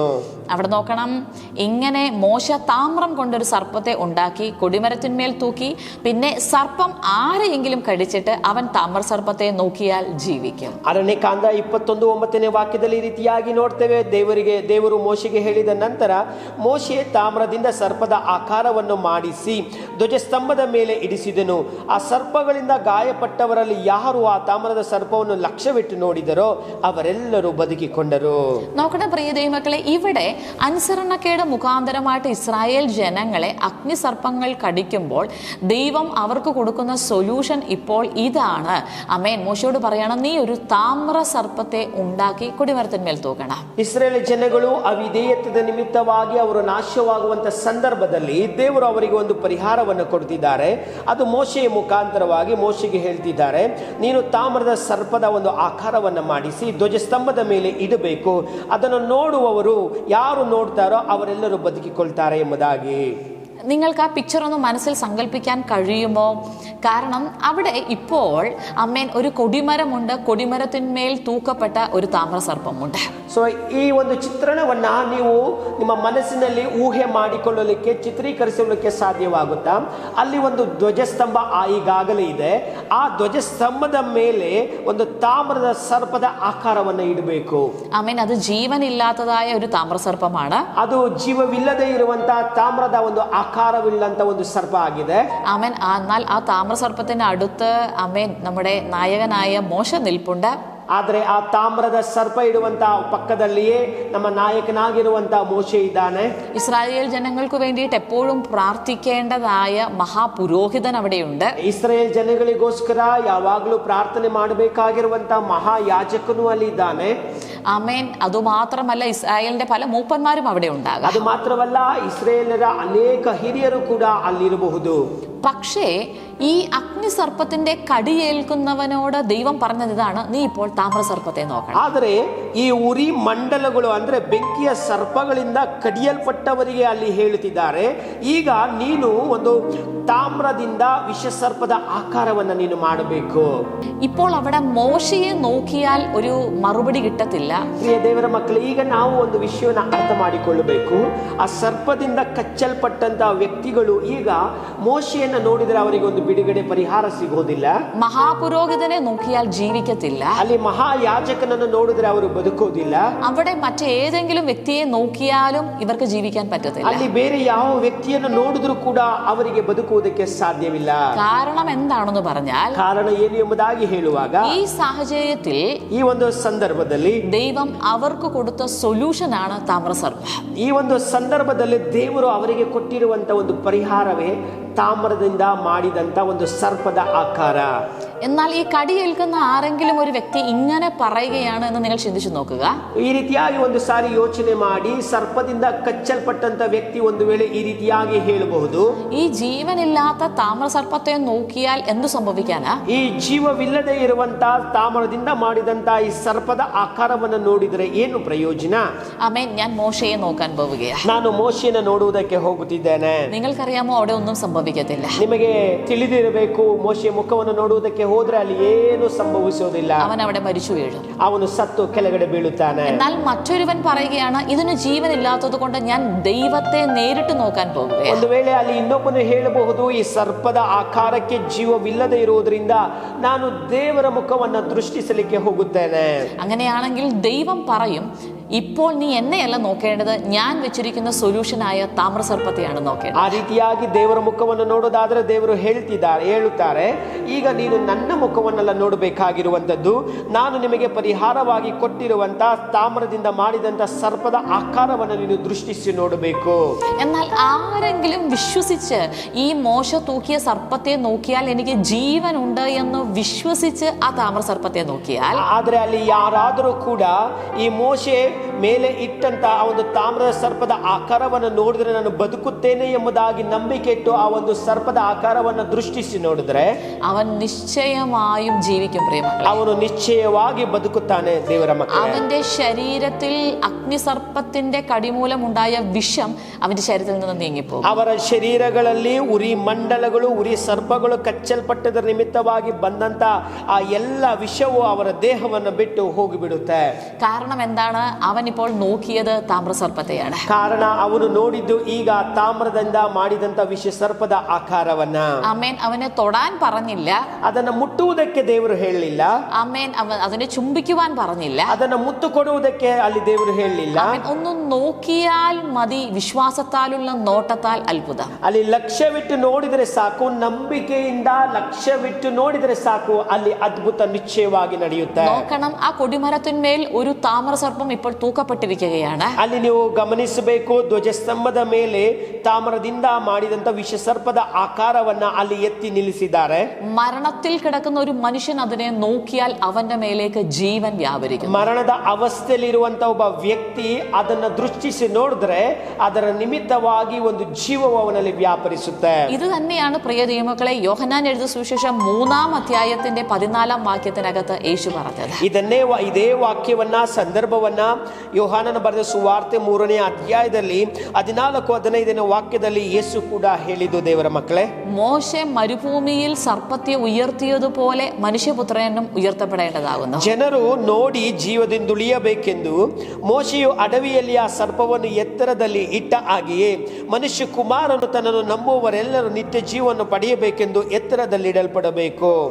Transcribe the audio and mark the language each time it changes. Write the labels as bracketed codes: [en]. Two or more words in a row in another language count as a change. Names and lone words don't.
[ml] അവിടെ നോക്കണം, ഇങ്ങനെ മോശ താമ്രം കൊണ്ടൊരു സർപ്പത്തെ ഉണ്ടാക്കി കൊടിമരത്തിന്മേൽ തൂക്കി. പിന്നെ സർപ്പം ആരെയെങ്കിലും കടിച്ചിട്ട് അവൻ താമ്ര സർപ്പത്തെ നോക്കിയാൽ ജീവിക്കും. [kn] ಅರಣ್ಯಕಾಂಡ 21:9 ವಾಕ್ಯದಲ್ಲಿ ಈ ರೀತಿಯಾಗಿ ನೋಡ್ತೇವೆ. ದೇವರು ಮೋಶೆಗೆ ಹೇಳಿದ ನಂತರ ಮೋಶೆ ತಾಮ್ರದಿಂದ ಸರ್ಪದ ಆಕಾರವನ್ನು ಮಾಡಿಸಿ ಧ್ವಜಸ್ತಂಭದ ಮೇಲೆ ಇಡಿಸಿದನು. ಆ ಸರ್ಪಗಳಿಂದ ಗಾಯಪಟ್ಟವರಲ್ಲಿ ಯಾರು ಆ ತಾಮ್ರದ ಸರ್ಪವನ್ನು ಲಕ್ಷ್ಯವಿಟ್ಟು ನೋಡಿದರೋ ಅವರೆಲ್ಲರೂ ಬದುಕಿಕೊಂಡರು. [ml] നോക്കട്ടെ പ്രിയ ദൈവമക്കളെ, ഇവിടെ അനുസരണക്കേട് മുഖാന്തരമായിട്ട് ഇസ്രായേൽ ജനങ്ങളെ അഗ്നിസർപ്പങ്ങൾ കടിക്കുമ്പോൾ ദൈവം അവർക്ക് കൊടുക്കുന്ന സൊല്യൂഷൻ ഇപ്പോൾ ഇതാണ്. ആമേൻ. മോശയോട് പറയണം, നീ ഒരു താമ്ര സർപ്പത്തെ ഉണ്ടാക്കി കൊടിമരത്തിന്മേൽ തൂക്കണം. [kn] ಇಸ್ರೇಲ್ ಜನಗಳು ಅವಿಧೇಯತ್ವದ ನಿಮಿತ್ತವಾಗಿ ಅವರು ನಾಶವಾಗುವಂತ ಸಂದರ್ಭದಲ್ಲಿ ದೇವರು ಅವರಿಗೆ ಒಂದು ಪರಿಹಾರವನ್ನು ಕೊಡ್ತಿದ್ದಾರೆ. ಅದು ಮೋಶೆಯ ಮುಖಾಂತರವಾಗಿ ಮೋಶೆಗೆ ಹೇಳ್ತಿದ್ದಾರೆ, ನೀನು ತಾಮ್ರದ ಸರ್ಪದ ಒಂದು ಆಕಾರವನ್ನು ಮಾಡಿಸಿ ಧ್ವಜಸ್ತಂಭದ ಮೇಲೆ ಇಡಬೇಕು. ಅದನ್ನು ನೋಡುವವರು ಯಾರು ನೋಡ್ತಾರೋ ಅವರೆಲ್ಲರೂ ಬದುಕಿಕೊಳ್ತಾರೆ ಎಂಬುದಾಗಿ. [ml] നിങ്ങൾക്ക് ആ പിക്ചർ ഒന്ന് മനസ്സിൽ സങ്കല്പിക്കാൻ കഴിയുമോ? കാരണം അവിടെ ഇപ്പോൾ ഒരു കൊടിമരമുണ്ട്, കൊടിമരത്തിന്മേൽ തൂക്കപ്പെട്ട ഒരു താമ്രസർപ്പമുണ്ട്. [kn] ಸೊ ಈ ಒಂದು ಚಿತ್ರಣವನ್ನ ನೀವು ನಿಮ್ಮ ಮನಸ್ಸಿನಲ್ಲಿ ಊಹೆ ಮಾಡಿಕೊಳ್ಳಲಿಕ್ಕೆ, ಚಿತ್ರೀಕರಿಸಲಿಕ್ಕೆ ಸಾಧ್ಯವಾಗುತ್ತಾ? ಅಲ್ಲಿ ಒಂದು ಧ್ವಜಸ್ತಂಭ ಈಗಾಗಲೇ ಇದೆ. ಆ ಧ್ವಜಸ್ತಂಭದ ಮೇಲೆ ಒಂದು ತಾಮ್ರದ ಸರ್ಪದ ಆಕಾರವನ್ನು ಇಡಬೇಕು. [ml] ಅದು ಜೀವನಿಲ್ಲದಾಯ ഒരു താമ്രസർപ്പമാണ്. [kn] ಅದು ಜೀವವಿಲ್ಲದೆ ಇರುವಂತಹ ತಾಮ್ರದ ಒಂದು ആകാരമില്ലാത്ത ಒಂದು സർപ്പ ಆಗಿದೆ. [ml] എന്നാൽ ആ താമ്രസർപ്പത്തിന്റെ അടുത്ത് നമ്മുടെ നായകനായ മോശ നിൽപ്പുണ്ട്. [kn] ಆದ್ರೆ ಆ ತಾಮ್ರದ ಸರ್ಪ ಇಡುವಂತ പക്കದಲ್ಲಿಯೇ ನಮ್ಮ നായകനാಗಿರುವಂತ ಮೋಶೆ ಇದ್ದಾನೆ. [ml] ഇസ്രായേൽ ജനങ്ങൾക്ക് വേണ്ടിയിട്ട് എപ്പോഴും പ്രാർത്ഥിക്കേണ്ടതായ മഹാപുരോഹിതൻ അവിടെയുണ്ട്. [kn] ಇಸ್ರಾಯೇಲ್ ಜನಗಳಿಗೋಸ್ಕರ ಯಾವಾಗಲೂ ಪ್ರಾರ್ಥನೆ ಮಾಡಬೇಕಾಗಿರುವಂತ മഹായാಜಕನು ಅಲ್ಲಿ ಇದ್ದಾನೆ. [ml] ആമേൻ. അതുമാത്രമല്ല, ഇസ്രായേലിന്റെ പല മൂപ്പന്മാരും അവിടെ ഉണ്ടാകാം. [kn] ಅದು ಮಾತ್ರವಲ್ಲ, ಇಸ್ರಾಯೇಲರ ಅನೇಕ ಹಿರಿಯರು ಕೂಡ ಅಲ್ಲಿರಬಹುದು. [ml] പക്ഷേ ഈ അഗ്നിസർപ്പത്തിന്റെ കടിയേൽക്കുന്നവനോട് ദൈവം പറഞ്ഞത് ഇതാണ്: നീ ഇപ്പോൾ താമ്രസർപ്പത്തെ നോക്കണം. [kn] ಆದರೆ ಈ ಉರಿ ಮಂಡಲಗಳು ಅಂದ್ರೆ ಬೆಂಕಿಯ ಸರ್ಪಗಳಿಂದ ಕಡಿಯಲ್ಪಟ್ಟವರಿಗೆ ಅಲ್ಲಿ ಹೇಳುತ್ತಿದ್ದಾರೆ, ಈಗ ನೀನು ಒಂದು ತಾಮ್ರದಿಂದ ವಿಷಸರ್ಪದ ಆಕಾರವನ್ನು ನೀನು ಮಾಡಬೇಕು. [ml] ഇപ്പോൾ അവിടെ മോശയെ നോക്കിയാൽ ഒരു മറുപടി കിട്ടത്തില്ല. [kn] ಪ್ರಿಯ ದೇವರ ಮಕ್ಕಳು, ಈಗ ನಾವು ಒಂದು ವಿಷಯವನ್ನು ಅರ್ಥ ಮಾಡಿಕೊಳ್ಳಬೇಕು. ಆ ಸರ್ಪದಿಂದ ಕಚ್ಚಲ್ಪಟ್ಟಂತ ವ್ಯಕ್ತಿಗಳು ಈಗ ಮೋಶೆಯನ್ನು ನೋಡಿದರೆ ಅವರಿಗೆ ಒಂದು ಬಿಡುಗಡೆ ಪರಿಹಾರ ಸಿಗೋದಿಲ್ಲ. [ml] മഹാപുരോഹിതനെ നോക്കിയാൽ ജീവിക്കത്തില്ല. [kn] ಅಲ್ಲಿ മഹായാಜಕನನ್ನು ನೋಡಿದ್ರೆ ಅವರು ಬದುಕೋದಿಲ್ಲ. [ml] അവിടെ മറ്റേതെങ്കിലും ವ್ಯಕ್ತಿയെ നോക്കിയാലും ഇവർക്ക് ജീവിക്കാൻ പറ്റത്തില്ല. [kn] ಅಲ್ಲಿ ಬೇರೆ ಯಾವ ವ್ಯಕ್ತಿಯನ್ನು ನೋಡಿದ್ರು ಕೂಡ ಅವರಿಗೆ ಬದುಕುವುದಕ್ಕೆ ಸಾಧ್ಯವಿಲ್ಲ. [ml] കാരണം എന്താണെന്ന് പറഞ്ഞാൽ, [kn] ಕಾರಣ ಏನು ಎಂಬುದಾಗಿ ಹೇಳುವಾಗ, [ml] ഈ സാഹചര്യത്തിൽ [kn] ಈ ಒಂದು ಸಂದರ್ಭದಲ್ಲಿ [ml] ദൈവം അവർക്ക് കൊടുത്ത സൊല്യൂഷൻ ആണ് താമ്രസർപ്പ. [kn] ಈ ಒಂದು ಸಂದರ್ಭದಲ್ಲಿ ದೇವರು ಅವರಿಗೆ ಕೊಟ್ಟಿರುವಂತ ಒಂದು ಪರಿಹಾರವೇ ತಾಮ್ರದಿಂದ ಮಾಡಿದಂತ ಒಂದು ಸರ್ಪದ ಆಕಾರ. [ml] എന്നാൽ ഈ കടിയേൽക്കുന്ന ആരെങ്കിലും ഒരു വ്യക്തി ഇങ്ങനെ പറയുകയാണ് എന്ന് നിങ്ങൾ ചിന്തിച്ചു നോക്കുക. [kn] ಈ ರೀತಿಯಾಗಿ ಒಂದು ಸಾರಿ ಯೋಚನೆ ಮಾಡಿ, ಸರ್ಪದಿಂದ ಕಚ್ಚಲ್ಪಟ್ಟಂತ ವ್ಯಕ್ತಿ ಒಂದು ವೇಳೆ ಈ ರೀತಿಯಾಗಿ ಹೇಳಬಹುದು, [ml] ഈ ജീവനില്ലാത്ത താമ്രസർപ്പത്തെ നോക്കിയാൽ എന്തു സംഭവിക്കാനാ? [kn] ಈ ಜೀವವಿಲ್ಲದೆ ಇರುವಂತ ತಾಮ್ರದಿಂದ ಮಾಡಿದಂತ ಈ ಸರ್ಪದ ಆಕಾರವನ್ನು ನೋಡಿದರೆ ಏನು ಪ್ರಯೋಜನ? [ml] ആമേൻ. ഞാൻ മോശയെ നോക്കാൻ പോവുകയാണ്. [kn] ನಾನು ಮೋಶೆಯನ್ನು ನೋಡುವುದಕ್ಕೆ ಹೋಗುತ್ತಿದ್ದೇನೆ. [ml] നിങ്ങൾക്കറിയാമോ, അവിടെ ഒന്നും സംഭവിക്കത്തില്ല. [kn] ನಿಮಗೆ ತಿಳಿದಿರಬೇಕು, ಮೋಶೆ ಮುಖವನ್ನು ನೋಡುವುದಕ್ಕೆ ಹೋದ್ರೆ ಅಲ್ಲಿ ಏನು ಸಂಭವಿಸುವುದಿಲ್ಲ. [ml] അവൻ അവിടെ മരിച്ചു വീഴും. [kn] ಅವನು ಸತ್ತು ಕೆಳಗಡೆ ಬೀಳುತ್ತಾನೆ. [ml] എന്നാൽ മറ്റൊരുവൻ പറയുകയാണ്, ഇതിന് ജീവനില്ലാത്തത് കൊണ്ട് ഞാൻ ദൈവത്തെ നേരിട്ട് നോക്കാൻ പോവുകയാണ്. [kn] ಒಂದು ವೇಳೆ ಅಲ್ಲಿ ಇನ್ನೊಬ್ಬನು ಹೇಳಬಹುದು, ಈ ಸರ್ಪದ ಆಕಾರಕ್ಕೆ ಜೀವವಿಲ್ಲದೆ ಇರುವುದರಿಂದ ನಾನು ದೇವರ ಮುಖವನ್ನು ದೃಷ್ಟಿಸಲಿಕ್ಕೆ ಹೋಗುತ್ತೇನೆ. [ml] അങ്ങനെയാണെങ്കിൽ ദൈവം പറയും, ഇപ്പോൾ നീ എന്നെയല്ല നോക്കേണ്ടത്, ഞാൻ വെച്ചിരിക്കുന്ന സൊല്യൂഷനായ താമ്രസർപ്പത്തെയാണ് നോക്കേണ്ടത്. [kn] ಆ ರೀತಿಯಾಗಿ ದೇವರ ಮುಖವನ್ನು ನೋಡೋದಾದ್ರೆ ದೇವರು ಹೇಳುತ್ತಾರೆ, ಈಗ ನೀನು ನನ್ನ ಮುಖವನ್ನೆಲ್ಲ ನೋಡಬೇಕಾಗಿರುವಂತದ್ದು, ನಾನು ನಿಮಗೆ ಪರಿಹಾರವಾಗಿ ಕೊಟ್ಟಿರುವಂತ ತಾಮ್ರದಿಂದ ಮಾಡಿದಂತ ಸರ್ಪದ ಆಕಾರವನ್ನು ನೀನು ದೃಷ್ಟಿಸಿ ನೋಡಬೇಕು. [ml] എന്നാൽ ആരെങ്കിലും വിശ്വസിച്ച് ഈ മോശ തൂക്കിയ സർപ്പത്തെ നോക്കിയാൽ എനിക്ക് ജീവൻ ഉണ്ട് എന്ന് വിശ്വസിച്ച് ആ താമ്രസർപ്പത്തെ നോക്കിയാൽ, [kn] ಆದ್ರೆ ಅಲ್ಲಿ ಯಾರಾದರೂ ಕೂಡ ಈ ಮೋಶೆ ಮೇಲೆ ಇಟ್ಟಂತ ಆ ಒಂದು ತಾಮ್ರದ ಸರ್ಪದ ಆಕಾರವನ್ನು ನೋಡಿದ್ರೆ ನಾನು ಬದುಕುತ್ತೇನೆ ಎಂಬುದಾಗಿ ನಂಬಿಕೆ ಇಟ್ಟು ಆ ಒಂದು ಸರ್ಪದ ಆಕಾರವನ್ನು ದೃಷ್ಟಿಸಿ ನೋಡಿದ್ರೆ [ml] അവൻ നിശ്ചയമായും ജീവിക്കും. പ്രിയമക്കളെ, [kn] ಅವನು ನಿಶ್ಚಯವಾಗಿ ಬದುಕುತ್ತಾನೆ. ದೇವರ ಮಕ್ಕಳೇ, [ml] അവന്റെ ശരീരത്തിൽ അഗ്നിസർപ്പത്തിന്റെ കടിമൂലം ഉണ്ടായ വിഷം അവന്റെ ശരീരത്തിൽ നിന്ന് നീങ്ങിപ്പോകും. [kn] ಅವರ ಶರೀರಗಳಲ್ಲಿ ಉರಿ ಮಂಡಲಗಳು, ಉರಿ ಸರ್ಪಗಳು ಕಚ್ಚಲ್ಪಟ್ಟದರ ನಿಮಿತ್ತವಾಗಿ ಬಂದಂತ ಆ ಎಲ್ಲ ವಿಷವು ಅವರ ದೇಹವನ್ನು ಬಿಟ್ಟು ಹೋಗಿಬಿಡುತ್ತೆ. [ml] കാരണം എന്താണ്? അവൻ ഇപ്പോൾ നോക്കിയത് താമ്രസർപ്പത്തെയാണ്. [kn] ಕಾರಣ ಅವನು ನೋಡಿದ್ದು ಈಗ ತಾಮ್ರದಿಂದ ಮಾಡಿದಂತ ವಿಷ ಸರ್ಪದ ಆಕಾರವನ್ನ. [ml] ആമേൻ. അവനെ തൊടാൻ പറഞ്ഞില്ല. [kn] ಅದನ್ನ ಮುಟ್ಟುವುದಕ್ಕೆ ದೇವರು ಹೇಳಲಿಲ್ಲ. [ml] ആമേൻ. അതിനെ ചുംബിക്കുവാൻ പറഞ്ഞില്ല. [kn] ಅದನ್ನ ಮುತ್ತು ಕೊಡುವುದಕ್ಕೆ ಅಲ್ಲಿ ದೇವರು ಹೇಳಲಿಲ್ಲ. [ml] ഒന്ന് നോക്കിയാൽ മതി, വിശ്വാസത്താലുള്ള നോട്ടത്താൽ അത്ഭുതം. [kn] ಅಲ್ಲಿ ಲಕ್ಷ್ಯವಿಟ್ಟು ನೋಡಿದರೆ ಸಾಕು, ನಂಬಿಕೆಯಿಂದ ಲಕ್ಷ್ಯವಿಟ್ಟು ನೋಡಿದರೆ ಸಾಕು, ಅಲ್ಲಿ ಅದ್ಭುತ ನಿಶ್ಚಯವಾಗಿ ನಡೆಯುತ್ತೆ. [ml] നോക്കണം, ആ കൊടിമരത്തിന്മേൽ ഒരു താമ്രസർപ്പം ഇപ്പോൾ തൂക്കപ്പെട്ടിരിക്കുകയാണ്. [kn] ಅಲ್ಲಿ ನೀವು ಗಮನಿಸಬೇಕು, ಧ್ವಜಸ್ತಂಭದ ಮೇಲೆ ತಾಮ್ರದಿಂದ ಮಾಡಿದಂತ ವಿಷ ಸರ್ಪದ ಆಕಾರವನ್ನ ಅಲ್ಲಿ ಎತ್ತಿ ನಿಲ್ಲಿಸಿದ್ದಾರೆ. [ml] മരണത്തിൽ കിടക്കുന്ന ഒരു മനുഷ്യൻ അതിനെ നോക്കിയാൽ അവന്റെ മേലേക്ക് ജീവൻ വ്യാപരിക്കും. [kn] ಮರಣದ ಅವಸ್ಥೆಯಲ್ಲಿರುವಂತ ಒಬ್ಬ ವ್ಯಕ್ತಿ ಅದನ್ನ ದೃಷ್ಟಿಸಿ ನೋಡಿದ್ರೆ ಅದರ ನಿಮಿತ್ತವಾಗಿ ಒಂದು ಜೀವವು ಅವನಲ್ಲಿ ವ್ಯಾಪರಿಸುತ್ತೆ. [ml] ഇത് തന്നെയാണ് പ്രിയ ദൈവമക്കളെ യോഹന്നാൻ എഴുതിയ സുവിശേഷം 3-ാം അധ്യായത്തിന്റെ 14-ാം വാക്യത്തിനകത്ത് യേശു പറഞ്ഞത്. [kn] ಇದೇ ವಾಕ್ಯವನ್ನ ಸಂದರ್ಭವನ್ನ ಯೋಹಾನನ ಬರೆದ ಸುವಾರ್ತೆ 3ನೇ ಅಧ್ಯಾಯದಲ್ಲಿ 14-15ನೇ ವಾಕ್ಯದಲ್ಲಿ ಯೇಸು ಕೂಡ ಹೇಳಿದ್ದು. ದೇವರ ಮಕ್ಕಳೇ, [ml] മോശെ മരുഭൂമിയിൽ സർപ്പത്തെ ഉയർത്തിയതുപോലെ മനുഷ്യപുത്രനും ഉയർത്തപ്പെടേണ്ടതാകുന്നു. [kn] ಜನರು ನೋಡಿ ಜೀವದಿಂದುಳಿಯಬೇಕೆಂದು ಮೋಶೆಯು ಅಡವಿಯಲ್ಲಿ ಆ ಸರ್ಪವನ್ನು ಎತ್ತರದಲ್ಲಿ ಇಟ್ಟ ಹಾಗೆಯೇ ಮನುಷ್ಯ ಕುಮಾರನು ತನ್ನನ್ನು ನಂಬುವವರೆಲ್ಲರೂ ನಿತ್ಯ ಜೀವವನ್ನು ಪಡೆಯಬೇಕೆಂದು ಎತ್ತರದಲ್ಲಿ ಇಡಲ್ಪಡಬೇಕು.